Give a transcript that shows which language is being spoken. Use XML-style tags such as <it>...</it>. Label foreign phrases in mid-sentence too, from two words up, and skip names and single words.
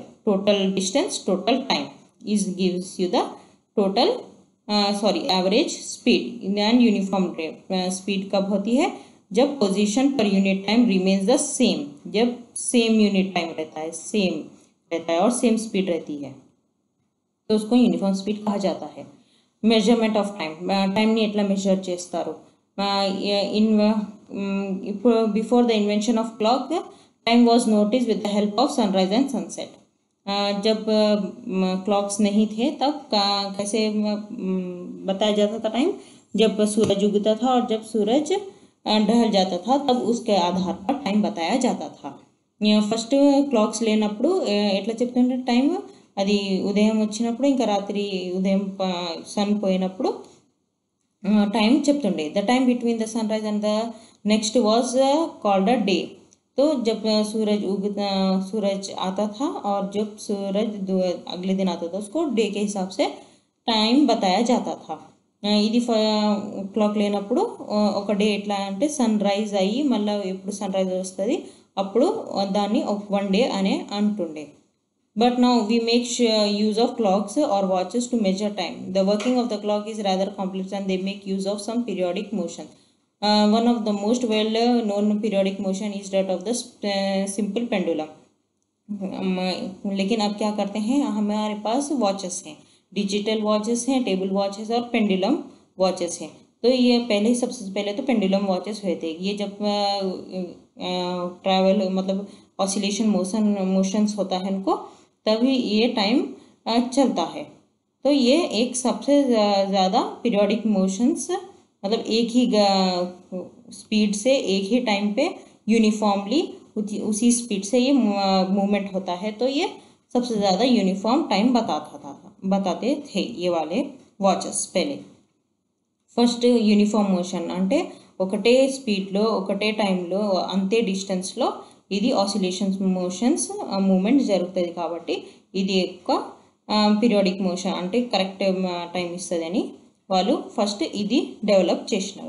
<en>Total distance total time is gives you the total average speed. and uniform speed</en> <hi>कब होती है जब</hi> <en>position per unit time remains the same,</en> <hi>जब</hi> <en>same unit time</en> <hi>रहता है, सेम रहता है और</hi> <en>same speed</en> <hi>रहती है तो उसको</hi> <en>uniform speed</en> <hi>कहा जाता है.</hi> <en>measurement of time,</en> <te>టైంని ఎట్లా మెజర్ చేస్తారు.</te> <en>before the invention of clock time was notice with the help of sunrise and sunset.</en> <hi>जब क्लॉक्स नहीं थे तब कैसे बताया जाता था टाइम, जब सूरज उगता था और जब सूरज ढल जाता था तब उसके आधार पर टाइम बताया जाता था.</hi> <te>ఫస్ట్ క్లాక్స్ లేనప్పుడు ఎట్లా చెప్తుంటే టైం అది ఉదయం వచ్చినప్పుడు ఇంకా రాత్రి ఉదయం సన్ పోయినప్పుడు टाइम చెప్తుండే.</te> <en>The time between the sunrise and the next was called a day.</en> <hi>तो जब सूरज आता था और जब सूरज अगले दिन आता था उसको डे के हिसाब से टाइम बताया जाता था.</hi> <te>ఇది క్లాక్ లేనప్పుడు ఒక డే ఎట్లా అంటే</te> <en>sun rise</en> <te>అయ్యి మళ్ళీ ఎప్పుడు</te> <en>sun rise</en> <te>వస్తుంది అప్పుడు దాన్ని</te> <en>one day</en> <te>అనే అంటుండే.</te> <en>But now we make use of clocks or watches to measure time. The working of the clock is rather complex and they make use of some periodic motion. One of the most well known periodic motion is that of the simple pendulum.</en> <hi>लेकिन अब क्या करते हैं हमारे पास वॉचेस हैं,</hi> <en>digital watches</en> <hi>हैं,</hi> <en>table watches</en> <hi>और</hi> <en>pendulum watches</en> <hi>हैं. तो ये पहले सबसे पहले तो</hi> <en>pendulum watches</en> <hi>हुए थे. ये जब ट्रैवल मतलब</hi> <en>oscillation motions</en> <hi>होता है इनको तभी ये टाइम चलता है. तो ये एक सबसे ज़्यादा</hi> <en>periodic motions</en> <hi>मतलब एक ही स्पीड से एक ही टाइम पे यूनिफॉर्मली उसी स्पीड से ये मूवमेंट होता है. तो ये सबसे ज़्यादा</hi> <en>uniform time</en> <hi>बताते थे ये वाले वॉचेस पहले.</hi> <en>first uniform motion</en> <te>అంటే ఒకటే స్పీడ్లో ఒకటే టైంలో అంతే డిస్టెన్స్లో ఇది</te> <en>oscillations motions moment</en> <te>జరుగుతుంది కాబట్టి ఇది ఎక్కువ</te> <en>periodic motion</en> <te>అంటే</te> <en>correct time</en> <te>ఇస్తుందని వాళ్ళు ఫస్ట్ ఇది డెవలప్ చేసినారు.</te>